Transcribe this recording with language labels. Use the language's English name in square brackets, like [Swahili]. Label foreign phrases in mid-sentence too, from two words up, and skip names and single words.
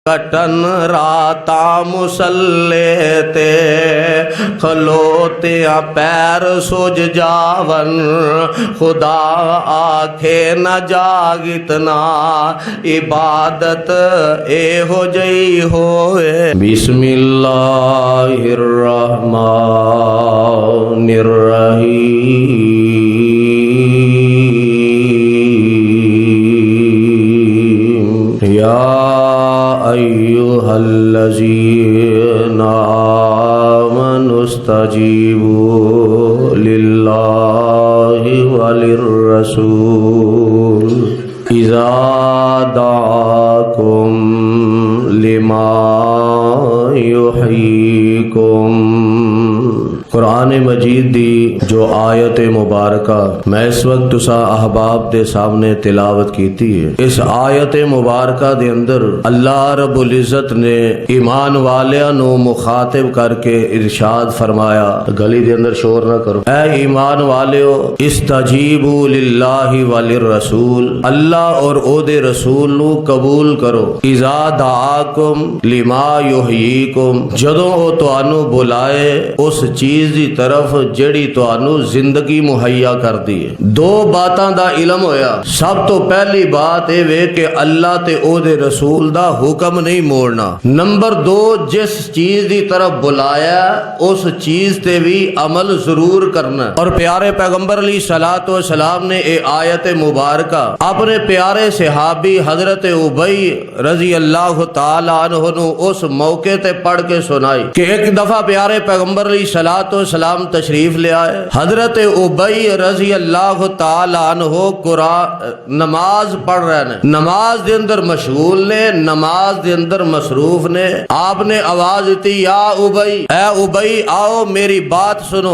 [Punjabi] کٹن راتا مسلے تے کھلوتے پیر سج جاون خدا آکھے نہ جاگتنا عبادت اے ہو جئی ہوئے [Arabic] بسم اللہ الرحمن الرحیم یا ایھا الذین آمنوا استجیبوا للہ وللرسول اذا دعاکم لما یحییکم۔ [Punjabi] قرآن مجید دی جو آیت مبارکہ میں اس وقت تسا احباب دے سامنے تلاوت کیتی ہے، اس آیت مبارکہ دے اندر اللہ رب العزت نے ایمان والیاں نو مخاطب کر کے ارشاد فرمایا، گلی دے اندر شور نہ کرو، اے ایمان والیو [Arabic] استجیبوا للہ وللرسول، [Punjabi] اللہ اور او دے رسول نو قبول کرو، اذا دعاکم لما یحییکم، جدوں او تانوں بلائے اس چیز دی طرف جڑی تانوں زندگی مہیا کر دی ہے۔ دو باتاں دا علم ہویا، سب تو پہلی بات اے وے کہ اللہ تے او دے رسول دا حکم نہیں موڑنا، نمبر دو جس چیز دی طرف بلایا اس چیز تے بھی عمل ضرور کرنا۔ اور پیارے پیغمبر [Arabic] علیہ الصلوۃ والسلام [Punjabi] نے اے آیت مبارکہ اپنے پیارے صحابی حضرت ابی [Arabic] رضی اللہ تعالی عنہ [Punjabi] نو اس موقع تے پڑھ کے سنائی کہ ایک دفعہ پیارے پیغمبر [Arabic] علیہ الصلوۃ والسلام [Punjabi] تشریف لے آئے، حضرت ابی [Arabic] رضی اللہ تعالی عنہ [Punjabi] قرآن نماز پڑھ رہے ہیں، نماز دے اندر مشغول نے، نماز دے اندر مصروف نے، آپ نے آواز دی یا ابی، اے ابی آؤ میری بات سنو۔